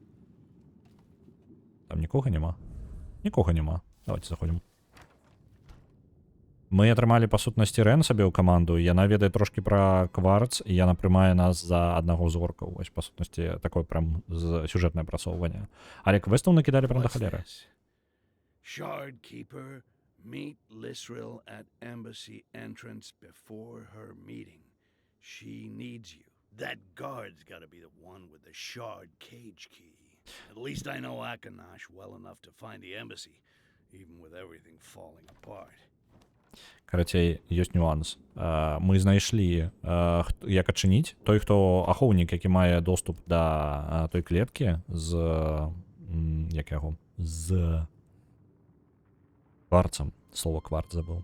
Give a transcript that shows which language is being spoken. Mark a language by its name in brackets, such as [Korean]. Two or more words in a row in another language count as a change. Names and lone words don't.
[Belarusian] Там нікога няма? Нікога няма. Давайте заходзім. Мы атрымалі, па сутнасці, Рэн сабе ў каманду, і яна ведае трошкі пра кварц, і яна прымае нас за аднаго з оркаў. Вось, па сутнасці, такое прям сюжэтнае прасоўванне. Але квестаў накідалі прям да халеры. [English] Shard Keeper, meet Lisril at embassy entrance before her meeting. She needs you. That guard's gotta be the one with the shard cage key. At least I know Akanash well enough to find the embassy, even with everything falling apart. [Belarusian] Карацей, ёсць нюанс. Мы знайшлі, як адчыніць. Той, хто ахоўнік, які мае доступ да той клеткі з... як яго? З... кварцам. Слово кварц забыў.